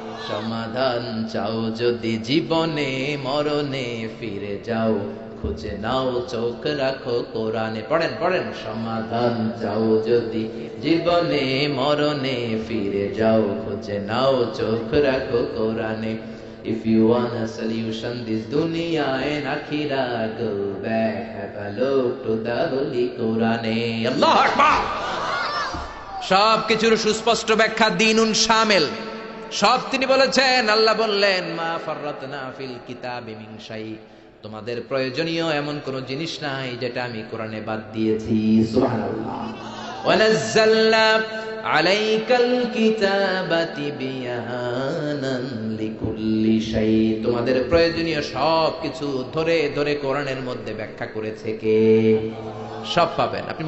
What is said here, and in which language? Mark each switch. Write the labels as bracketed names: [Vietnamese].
[Bangla] সমাধান চাও যদি জীবনে মরণে ফিরে যাও, খুঁজে নাও চোখ রাখো কোরআনে। পড়েন পড়েন, সমাধান চাও যদি জীবনে মরণে ফিরে যাও, খুঁজে নাও চোখ রাখো কোরআনে। [English] If you want a solution this dunya and akhirah, go back, have a look to the holy Quran. [Arabic] Allahu Akbar. [Bangla] সব কিছুর সুস্পষ্ট ব্যাখ্যা দ্বীনুন শামিল, সব তিনি বলেছেন। আল্লাহ বললেন, [Arabic] মা ফাররাতনা ফিল কিতাবি মিন শাই, [Bangla] তোমাদের প্রয়োজনীয় এমন কোন জিনিস নাই যেটা আমি কোরআনে বাদ দিয়েছি। সুবহানাল্লাহ। [Arabic] ওয়া নাযালনা আলাইকাল কিতাবা তিবয়ানান লিকুল্লি শাই, [Bangla] তোমাদের প্রয়োজনীয় সব কিছু ধরে ধরে কোরআনের মধ্যে ব্যাখ্যা করেছে কে? সব পাবেন আপনি।